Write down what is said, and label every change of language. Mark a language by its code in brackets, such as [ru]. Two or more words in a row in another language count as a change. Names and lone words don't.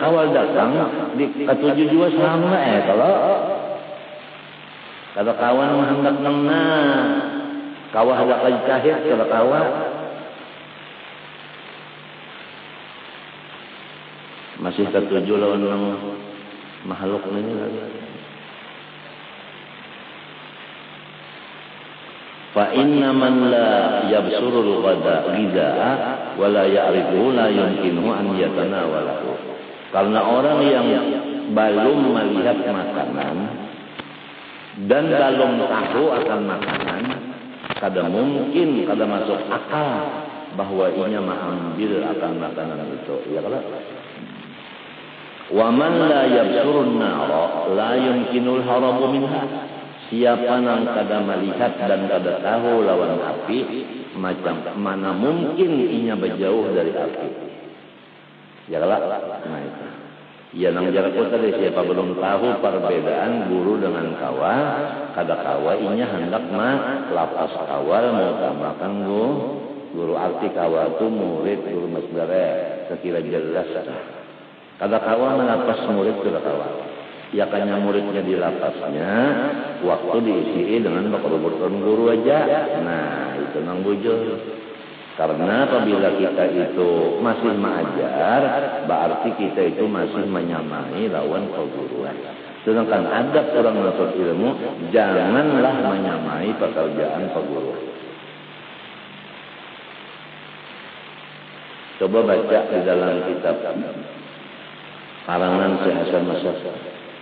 [bjn] Kawal datang di ketujuh juga sama kalau kada kawan hendak nengna, kawah hendak kajahit kada kawan. Masih ketujuh lawan nang makhluk ini lagi. [ar] فإن من لا يبصر الغذاء ولا يعرفه لا يمكنه أن يتناوله. [bjn] Karena orang yang belum melihat makanan dan belum tahu akan makanan, kada mungkin kada masuk akal bahwa inya mengambil akan makanan itu. Ya kalau [ar] ومن لا يبصر النار لا يمكنه الهرب منها. [bjn] Siapa yang kada melihat dan kada tahu lawan api, macam mana mungkin inya berjauh dari api. Ya lah, nah itu. Ya nang jarakku tadi siapa belum tahu perbedaan guru dengan kawal, kada kawal inya hendak lapas kawal mau tambahkan guru arti kawal itu murid guru masdara sekira jelas. Kada kawal melapas murid kada kawal. Ya kanya muridnya di lapasnya, waktu diisi dengan bakal-bakal guru aja. Nah, itu nang bujur. Karena apabila kita itu masih mengajar, berarti kita itu masih menyamai lawan perguruan. [id] Sedangkan adab orang menuntut ilmu, janganlah menyamai pekerjaan perguruan. Coba baca di dalam kitab karangan Syekh Hasan Masyar.